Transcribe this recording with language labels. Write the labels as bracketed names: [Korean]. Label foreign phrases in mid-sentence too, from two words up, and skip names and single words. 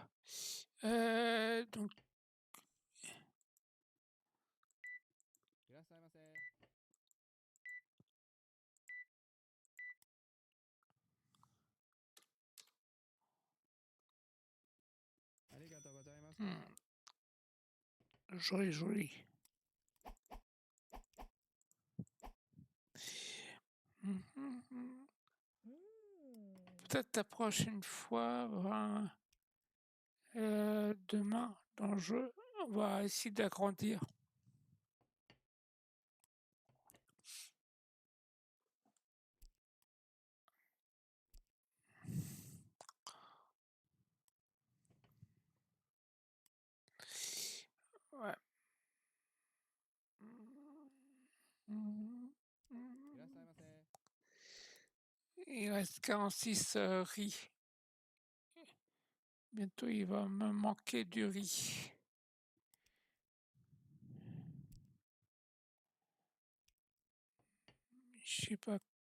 [French] Donc, [Japanese] いらっしゃいませ。ありがとうございました。 [French] joli, joli. Peut-être la prochaine fois, demain, dans le jeu, on va essayer d'agrandir. Ouais. [Japanese] いらっしゃいませ。 [French] Il reste 46 riz. Bientôt, il va me manquer du riz. Je sais pas.